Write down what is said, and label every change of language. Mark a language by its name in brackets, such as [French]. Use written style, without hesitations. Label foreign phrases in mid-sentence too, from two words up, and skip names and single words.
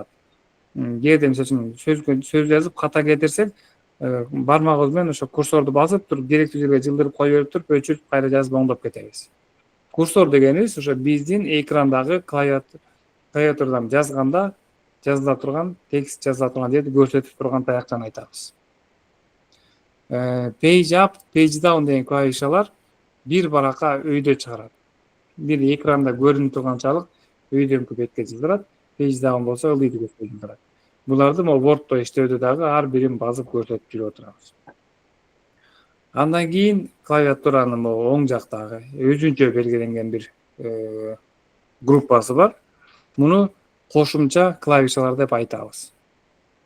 [Kyrgyz] Кээде мисалы сөз жазып ката кетирсек, бармагыбыз менен ошо курсорду басып туруп, керектүү жерге жылдырып кое берип туруп, өчүрүп, кайра жазып оңдоп кетебиз. Курсор дегенибиз ошо биздин экрандагы клавиатурадан жазганда жазыла турган, текст жазыла турган жерди көрсөтүп турган таякчаны айтабыз. [English] Page up, page down [Kyrgyz] деген клавишалар бир баракка өйдө чыгарат. Бир экранда көрүнүп турганчалык өйдөнкү бетке жылдырат, [English] page down [Kyrgyz] болсо ылдыйдуу бетке жылдырат. Буларды могу Word'то иштөөдө дагы ар бирин басып көрсөтүп жүрүп отурабыз. Андан кийин клавиатуранын могу оң жактагы өзүнчө белгиленген бир группасы бар. Муну кошумча клавишалар деп айтабыз.